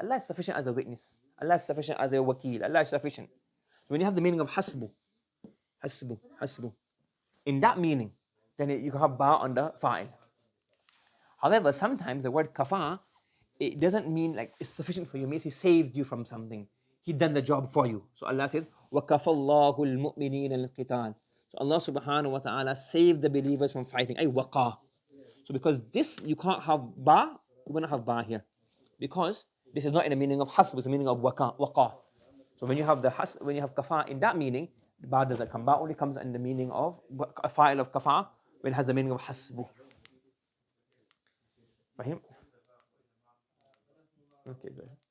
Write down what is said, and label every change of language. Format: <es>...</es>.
<en>Allah is sufficient as a witness. Allah is sufficient as a wakil. Allah is sufficient. When you have the meaning of hasbu, hasbu, hasbu. in that meaning, then you can have ba on the fa'il. However, sometimes the word kafa, it doesn't mean like it's sufficient for you. It means he saved you from something. He done the job for you. So Allah says,</en> <ar>وَكَفَى اللَّهُ الْمُؤْمِنِينَ الْقِتَالِ.</ar> <en>So Allah subhanahu wa ta'ala saved the believers from fighting. Ay waqa. So because this, you can't have ba, you will not have ba here. Because this is not in the meaning of hasb, it's the meaning of waqa. So when you have when you have kafa in that meaning, ba doesn't come. Ba only comes in the meaning of a fa'il of kafa when it has the meaning of hasbu.</en> <ar>فاهم؟</ar> <en>Okay,</en> <ar>زين.</ar>